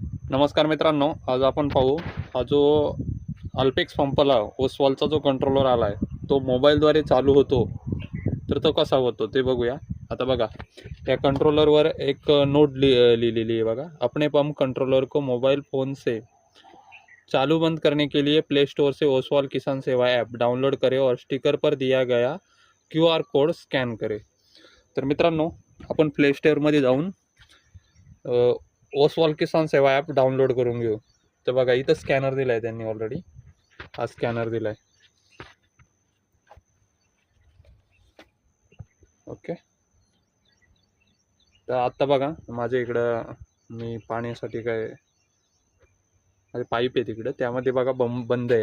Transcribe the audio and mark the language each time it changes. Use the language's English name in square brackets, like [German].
[Marathi] नमस्कार मित्रांनो, आज आपण पाहू हा जो अल्पेक्स पंपला ओसवालचा जो कंट्रोलर आला आहे तो मोबाईलद्वारे चालू होतो, तर तो कसा होतो ते बघूया। आता बघा, या कंट्रोलरवर एक नोट लिहिलेली आहे बघा। [Hindi] अपने पंप कंट्रोलर को मोबाइल फ़ोन से चालू बंद करने के लिए प्ले स्टोर से ओसवाल किसान सेवा ऐप डाउनलोड करें और स्टिकर पर दिया गया QR कोड स्कॅन करे। [Marathi] तर मित्रांनो, आपण प्ले स्टोअरमध्ये जाऊन ओसवाल किसान सेवा ॲप डाउनलोड करून घेऊ। तर बघा, इथं स्कॅनर दिला आहे त्यांनी ऑलरेडी, हा स्कॅनर दिला आहे। ओके, तर आत्ता बघा माझ्या इकडं मी पाण्यासाठी काय माझे पाईप आहे तिकडं, त्यामध्ये बघा बंद आहे।